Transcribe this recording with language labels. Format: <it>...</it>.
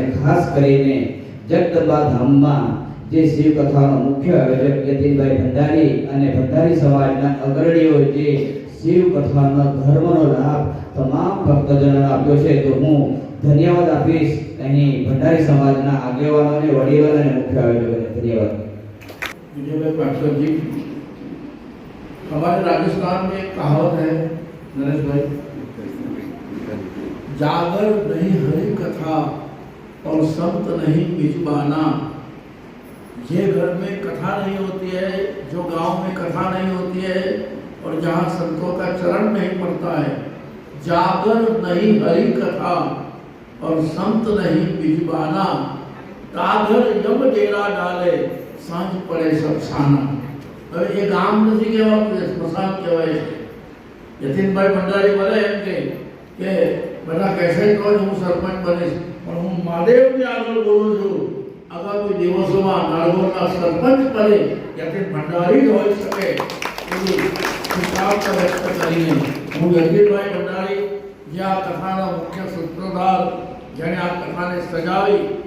<gu>અને ખાસ કરીને જગદંબા ધામમાં જે શિવ કથાનો મુખ્ય આયોજક યતિનભાઈ ભંડારી અને ભંડારી સમાજના અગ્રણીઓ જે શિવ કથાનો ધર્મનો લાભ તમામ ભક્તજનોને આપ્યો છે, તો હું ધન્યવાદ આપીશ અહીં ભંડારી સમાજના આગેવાનોને, વડીલોને અને મુખ્ય આયોજકોને ધન્યવાદ।</gu> <hi>विजय पाठक जी, हमारे राजस्थान में एक कहावत है नरेश भाई, जागर नहीं हरि कथा और संत नहीं बिजबाना। ये घर में कथा नहीं होती है, जो गांव में कथा नहीं होती है और जहाँ संतों का चरण नहीं पड़ता है, जागर नहीं हरि कथा और संत नहीं बिजबाना। कागर यम डेरा डाले सांझ पड़े सब छाना।</hi> <gu>હવે એ ગામ નથી કહેવાતું, સ્મશાન કહેવાય છે। યતિનભાઈ ભંડારી બોલે એમ કે બધા કહેશે તો જ હું સરપંચ બનીશ, પણ હું મહાદેવની આગળ બોલું છું, આગામી દિવસોમાં નારગોલના સરપંચ પદે યતિન ભંડારી જ હોઈ શકે એવી શુભકામના વ્યક્ત કરીને હું યતિનભાઈ ભંડારી, જે આ કથાના મુખ્ય સૂત્રધાર, જેણે આ કથાને સજાવી</gu>